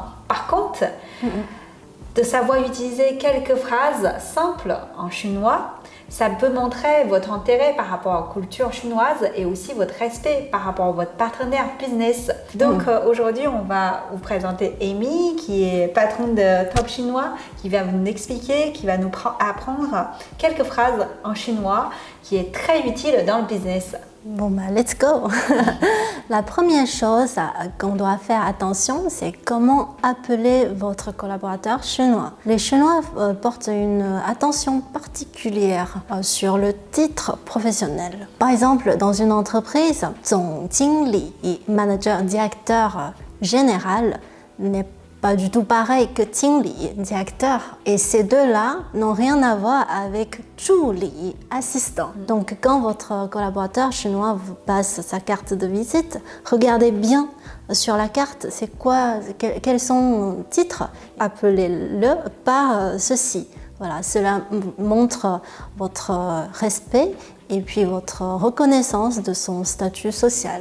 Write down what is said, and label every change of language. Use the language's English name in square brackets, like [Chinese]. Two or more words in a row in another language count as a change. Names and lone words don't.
[French] Par contre, de savoir utiliser quelques phrases simples en chinois, ça peut montrer votre intérêt par rapport à la culture chinoise et aussi votre respect par rapport à votre partenaire business. Donc aujourd'hui, on va vous présenter Amy, qui est patronne de Top Chinois, qui va nous expliquer, qui va nous apprendre quelques phrases en chinois qui est très utile dans le business. Bon, bah, [English] let's go. [French] La première chose qu'on doit faire attention, c'est comment appeler votre collaborateur chinois. Les Chinois portent une attention particulière sur le titre professionnel. Par exemple, dans une entreprise, [Chinese] 总经理, manager, [French] directeur général, n'est pas du tout pareil que 经理, directeur. Et ces deux-là n'ont rien à voir avec 助理, assistant. Donc, quand votre collaborateur chinois vous passe sa carte de visite, regardez bien sur la carte, c'est quoi, quels sont les titres. Appelez-le par ceci. Voilà, cela montre votre respect et puis votre reconnaissance de son statut social.